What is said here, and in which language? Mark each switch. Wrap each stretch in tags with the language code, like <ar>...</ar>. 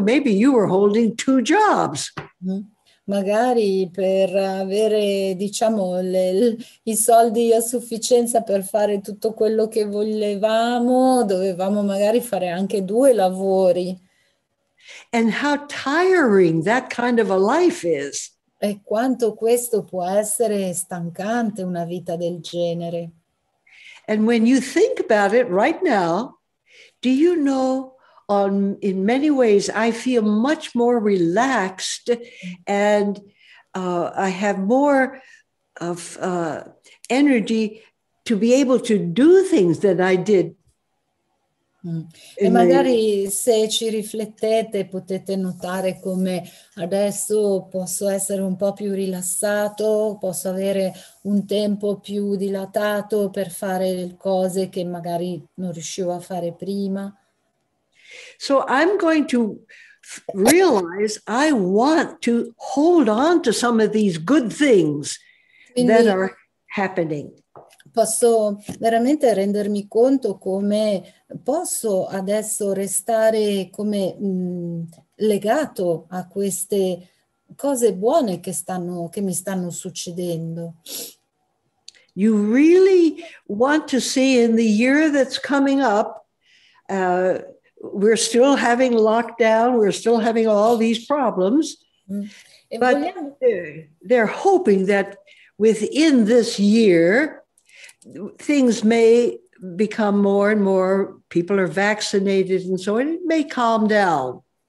<en>Maybe you were holding 2 jobs.</en> <it>Magari per avere, diciamo, i soldi a sufficienza per fare tutto quello che volevamo, dovevamo magari fare anche 2 lavori.</it> <en>And how tiring that kind of a life is.</en> <it>E quanto questo può essere stancante, una vita del genere.</it> <en>And when you think about it right now, do you know, in many ways, I feel much more relaxed and I have more of energy to be able to do things than I did.</en> <it>E magari se ci riflettete potete notare come adesso posso essere un po' più rilassato, posso avere un tempo più dilatato per fare le cose che magari non riuscivo a fare prima.</it> <en>So I'm going to realize I want to hold on to some of these good things that are happening.</en> <it>Posso veramente rendermi conto come posso adesso restare come legato a queste cose buone che mi stanno succedendo.</it> <en>You really want to see in the year that's coming up, we're still having lockdown, we're still having all these problems, but they're hoping that within this year, things may become more and more, people are vaccinated and so on, it may calm down.</en>